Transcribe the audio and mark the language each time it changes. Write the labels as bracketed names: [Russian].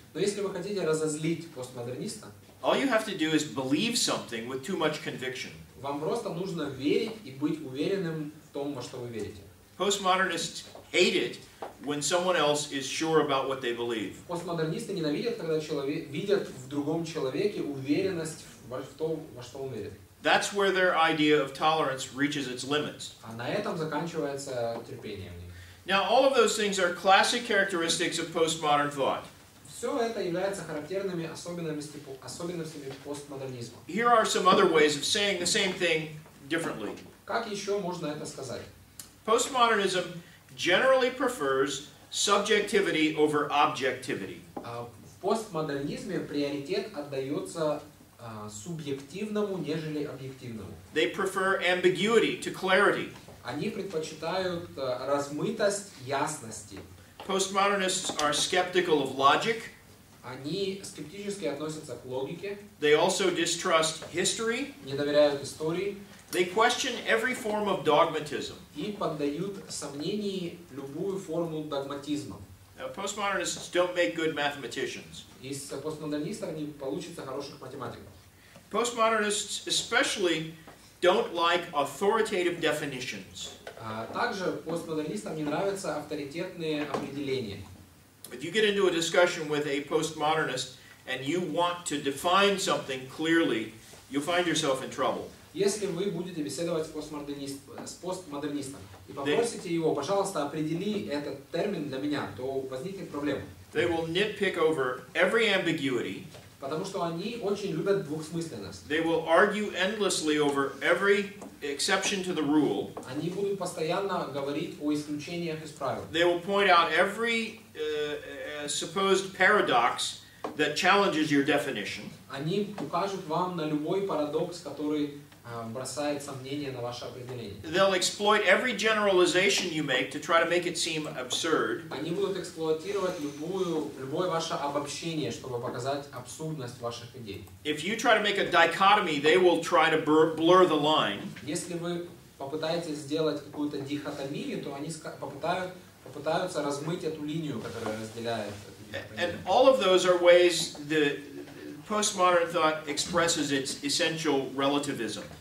[Russian] но если вы хотите разозлить постмодерниста, [English] all you have to do is believe something with too much conviction. [Russian] Вам просто нужно верить и быть уверенным в том, во что вы верите. [English] Postmodernists hate it when someone else is sure about what they believe. [Russian] Постмодернисты ненавидят, когда видят в другом человеке уверенность в том, во что он верит. [English] That's where their idea of tolerance reaches its limits. [Russian] А на этом заканчивается терпение в них. [English] Now, all of those things are classic characteristics of postmodern thought. [Russian] все это является характерными особенностями постмодернизма. [English] Here are some other ways of saying the same thing differently. [Russian] Как еще можно это сказать? [English] Postmodernism generally prefers subjectivity over objectivity. [Russian] В постмодернизме приоритет отдается субъективному, нежели объективному. [English] They prefer ambiguity to clarity. [Russian] Они предпочитают размытость ясности. [English] Postmodernists are skeptical of logic. [Russian] Они скептически относятся к логике. [English] They also distrust history. [Russian] Не доверяют истории. [English] They question every form of dogmatism. [Russian] И поддают сомнению любую форму догматизма. [English] Now, postmodernists don't make good mathematicians. [Russian] Из постмодернистов не получится хороших математиков. [English] Postmodernists especially don't like authoritative definitions. [Russian] Также постмодернистам не нравятся авторитетные определения. [English] If you get into a discussion with a postmodernist and you want to define something clearly, you'll find yourself in trouble. [Russian] Если вы будете беседовать с постмодернистом и попросите его, пожалуйста, определи этот термин для меня, то возникнет проблема. [English] They will nitpick over every ambiguity. [Russian] Потому что они очень любят двухсмысленность. [English] They will argue endlessly over every exception to the rule. [Russian] Они будут постоянно говорить о исключениях из правил. [English] They will point out every supposed paradox that challenges your definition. [Russian] Они укажут вам на любой парадокс, который бросает сомнение на ваше определение. [English] They'll exploit every generalization you make to try to make it seem absurd. [Russian] Они будут эксплуатировать любое ваше обобщение, чтобы показать абсурдность ваших идей. [English] If you try to make a dichotomy, they will try to blur the line. [Russian] Если вы попытаетесь сделать какую-то дихотомию, то они попытаются размыть эту линию, которая разделяет. [English] And all of those are ways the postmodern thought expresses its essential relativism.